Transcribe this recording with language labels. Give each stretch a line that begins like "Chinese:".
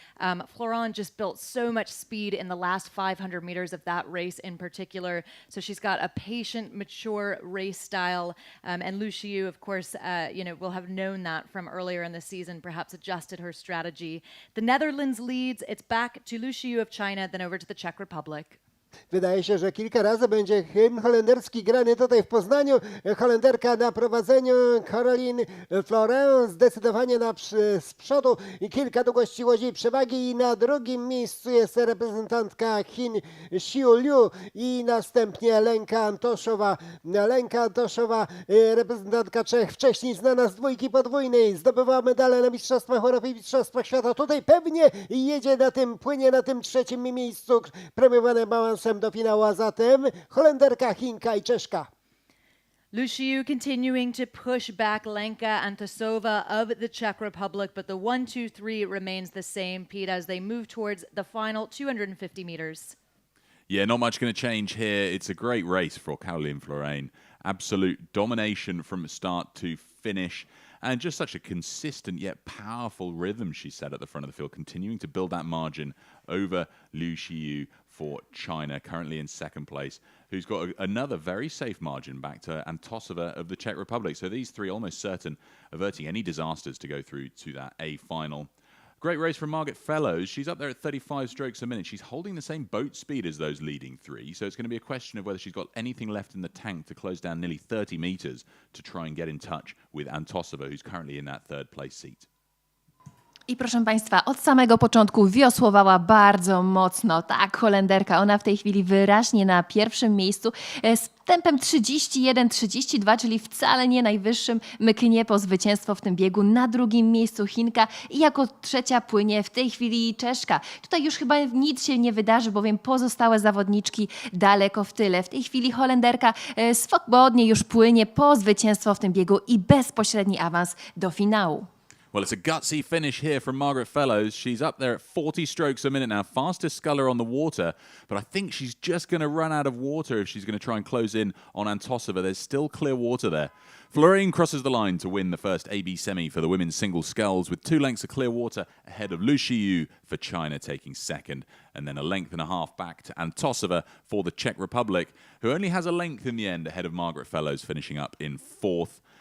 English: Florijn just built so much speed in the last 500 meters of that race in particular. So she's got a patient, mature race style. And Lu Xiyu, of course, will have known that from earlier in the season, perhaps adjusted her strategy. The Netherlands leads. It's back to Lu Xiyu of China, then over to the Czech Republic.
Polish: Wydaje się, że kilka razy będzie hymn holenderski grany tutaj w Poznaniu. Holenderka na prowadzeniu, Caroline Florent zdecydowanie z przodu i kilka długości łodzi przewagi i na drugim miejscu jest reprezentantka Chin Xiu Liu i następnie Lenka Antoszowa. Lenka Antoszowa, reprezentantka Czech, wcześniej znana z dwójki podwójnej, zdobywała medale na Mistrzostwach Europy i Mistrzostwach Świata. Tutaj pewnie jedzie płynie na tym trzecim miejscu, premiowane balansem do finału, a zatem Holenderka, Chinka i Czeszka.
English: Liu Xiu continuing to push back Lenka Antosova of the Czech Republic, but the 1-2-3 remains the same, Pete, as they move towards the final 250 meters. Yeah, not much going to change here. It's a great race for Caroline Florent. Absolute domination from start to finish. And just such a consistent yet powerful rhythm she set at the front of the field, continuing to build that margin over Liu Xiu for China, currently in second place, who's got another very safe margin back to Antosova of the Czech Republic. So these three almost certain averting any disasters to go through to that A final. Great race from Margaret Fellows. She's up there at 35 strokes a minute. She's holding the same boat speed as those leading three, so it's going to be a question of whether she's got anything left in the tank to close down nearly 30 meters to try and get in touch with Antosova, who's currently in that third place seat.
Polish: I proszę Państwa, od samego początku wiosłowała bardzo mocno. Tak, Holenderka, ona w tej chwili wyraźnie na pierwszym miejscu z tempem 31-32, czyli wcale nie najwyższym, mknie po zwycięstwo w tym biegu. Na drugim miejscu Chinka i jako trzecia płynie w tej chwili Czeszka. Tutaj już chyba nic się nie wydarzy, bowiem pozostałe zawodniczki daleko w tyle. W tej chwili Holenderka swobodnie już płynie po zwycięstwo w tym biegu i bezpośredni awans do finału.
English: Well, it's a gutsy finish here from Margaret Fellows. She's up there at 40 strokes a minute now, fastest sculler on the water, but I think she's just going to run out of water if she's going to try and close in on Antosova. There's still clear water there. Florent crosses the line to win the first AB semi for the women's single sculls with 2 lengths of clear water ahead of Liu Xiu for China taking second, and then a length and a half back to Antosova for the Czech Republic, who only has a length in the end ahead of Margaret Fellows finishing up in fourth.